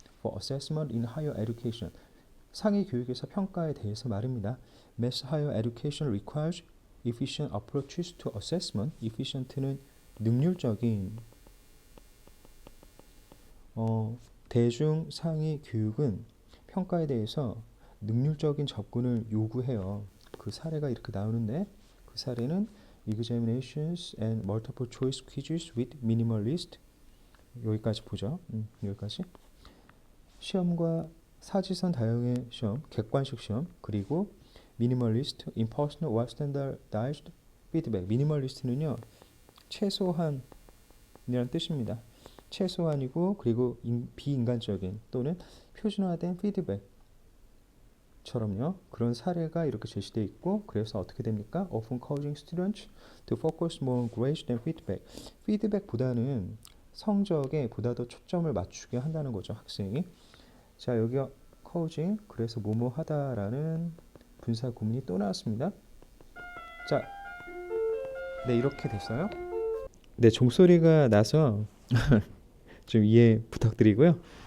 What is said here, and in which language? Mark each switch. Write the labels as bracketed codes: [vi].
[en] For assessment in higher education [ko] 상위 교육에서 평가에 대해서 말입니다. [en] Mass higher education requires efficient approaches to assessment. [ko] efficient는 능률적인 대중 상위 교육은 평가에 대해서 능률적인 접근을 요구해요. 그 사례가 이렇게 나오는데 그 사례는 [en] examinations and multiple choice quizzes with minimalist [ko] 여기까지 보죠. 여기까지 시험과 사지선 다양의 시험, 객관식 시험, 그리고 미니멀리스트, [en] impersonal or standardized feedback. [ko] 미니멀리스트는요, 최소한이라는 뜻입니다. 최소한이고 그리고 비인간적인 또는 표준화된 피드백처럼요. 그런 사례가 이렇게 제시되어 있고 그래서 어떻게 됩니까? [en] Often causing students to focus more on grades than feedback. [ko] 피드백보다는 성적에 보다 더 초점을 맞추게 한다는 거죠, 학생이. 자, 여기가 causing, 그래서 뭐뭐 하다라는 분사 구문이 또 나왔습니다. 자, 네, 이렇게 됐어요. 네, 종소리가 나서 좀 이해 부탁드리고요.